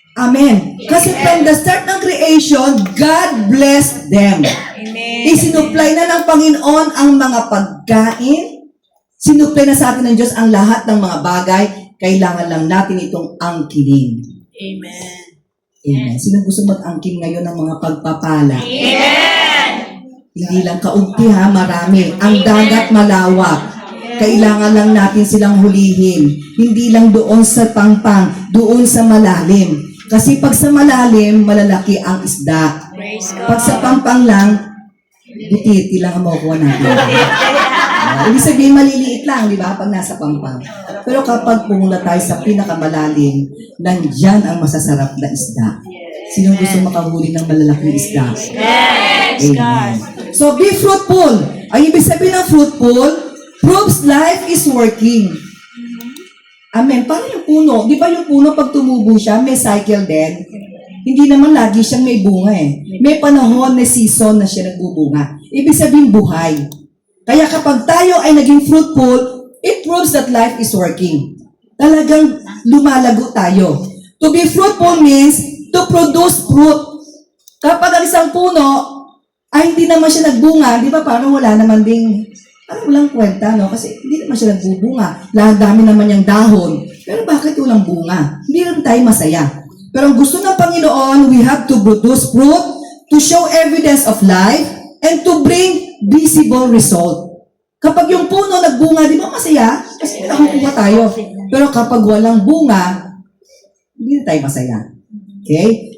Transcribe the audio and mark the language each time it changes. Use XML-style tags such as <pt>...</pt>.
<en>Amen. Kasi from the start ng creation, God blessed them. Amen.</en> <tl>Isinupply na ng Panginoon ang mga pagkain. Sinupply na sa atin ng Diyos ang lahat ng mga bagay. Kailangan lang natin itong angkinin.</tl> <en>Amen. Amen.</en> <tl>Sino gusto mag-angkin ngayon ng mga pagpapala?</tl> <en>Amen.</en> <tl>Hindi lang kaunti ha, marami. Ang dagat malawak. Kailangan lang natin silang hulihin. Hindi lang doon sa pangpang, doon sa malalim. Kasi pag sa malalim, malalaki ang isda.</tl> <en>Praise God.</en> <tl>Pag sa pangpang lang, butiti lang ang makukuha natin. Ibig sabihin, maliliit lang, di ba? Pag nasa pangpang. Pero kapag pumunta tayo sa pinakamalalim, nandyan ang masasarap na isda. Sino gusto makahuli ng malalaking isda?</tl> <en>Praise God. So, be fruitful.</en> <tl>Ang ibig sabihin ng fruitful,</tl> <en>proves life is working.</en> <tl>Amen. Paano yung puno? Di ba yung puno pag tumubo siya, may cycle din? Hindi naman lagi siyang may bunga eh. May panahon, may season na siya nagbubunga. Ibig sabihin buhay. Kaya kapag tayo ay naging fruitful,</tl> <en>it proves that life is working.</en> <tl>Talagang lumalago tayo.</tl> <en>To be fruitful means to produce fruit.</en> <tl>Kapag ang isang puno ay hindi naman siya nagbunga, di ba parang wala naman ding, parang walang kwenta, no? Kasi hindi naman siya nagbubunga. Lahat dami naman niyang dahon. Pero bakit walang bunga? Hindi naman tayo masaya. Pero ang gusto ng Panginoon,</tl> <en>we have to produce fruit, to show evidence of life, and to bring visible result.</en> <tl>Kapag yung puno nagbunga, di ba masaya? Kasi nakukuha tayo. Pero kapag walang bunga, hindi na tayo masaya. Okay?</tl>